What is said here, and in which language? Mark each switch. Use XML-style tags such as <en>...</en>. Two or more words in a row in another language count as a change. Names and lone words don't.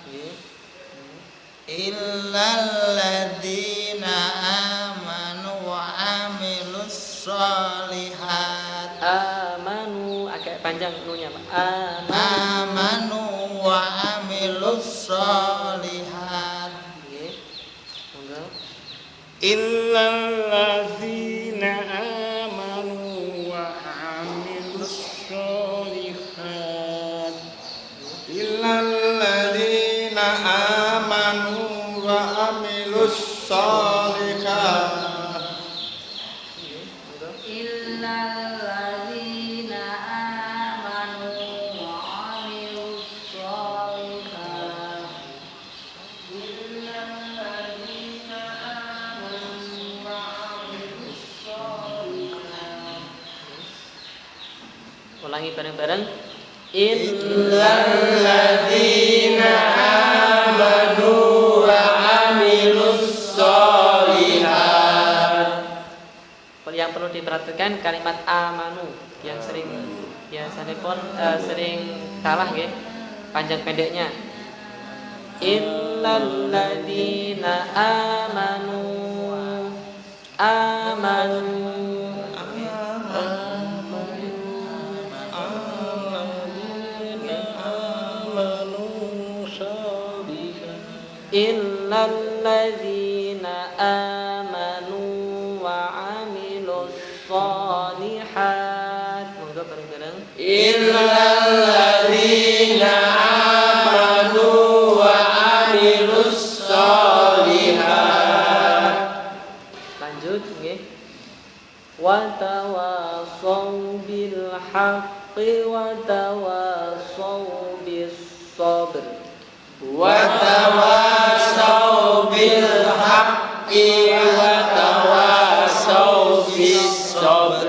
<ar>إلا الذين آمنوا وعملوا الصالحات.</ar> <id>Amanu agak panjang nunya Pak.</id> <ar>آمنوا وعملوا الصالحات.</ar> <jv>Nggih. Monggo.</jv> <ar>إلا الذين آمنوا وعملوا الصالحات. إلا الذين آمنوا وعملوا الصالحات. إلا الذين آمنوا وعملوا الصالحات. إلا الذين آمنوا وعملوا الصالحات.</ar> <id>Ulangi bareng-bareng.</id> <ar>إلا الذين آمنوا وعملوا الصالحات.</ar> <id>Yang perlu diperhatikan kalimat amanu yang sering biasanya pun sering salah nggih panjang pendeknya.</id> <ar>إلا الذين آمنوا إلا الذين آمنوا وعملوا الصالحات.</ar> <jv>Monggo bareng-bareng.</jv> <ar>إلا الذين آمنوا وعملوا الصالحات.</ar> <id>Lanjut nggih.</id> <ar>وتواصوا بالحق وتواصوا بالصبر. وتواصوا بالحق وتواصوا بالصبر.</ar>